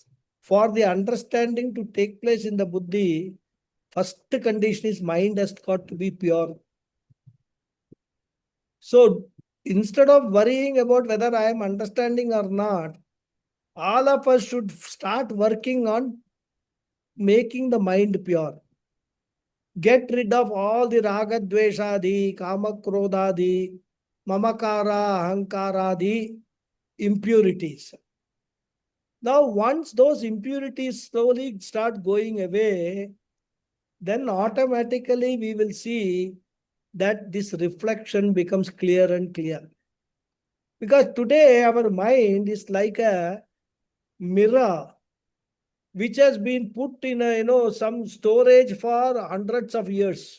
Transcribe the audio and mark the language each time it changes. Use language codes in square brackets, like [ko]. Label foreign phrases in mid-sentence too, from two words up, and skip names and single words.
[en] For the understanding to take place in the buddhi, first condition is mind has got to be pure. So instead of worrying about whether I am understanding or not, all of us should start working on making the mind pure. Get rid of all the raga, [sa] dveshadi, kama, krodadi, mamakara, ahankaradi impurities. [en] Now, once those impurities slowly start going away, then automatically we will see that this reflection becomes clear and clear. Because today our mind is like a mirror which has been put in some storage for hundreds of years.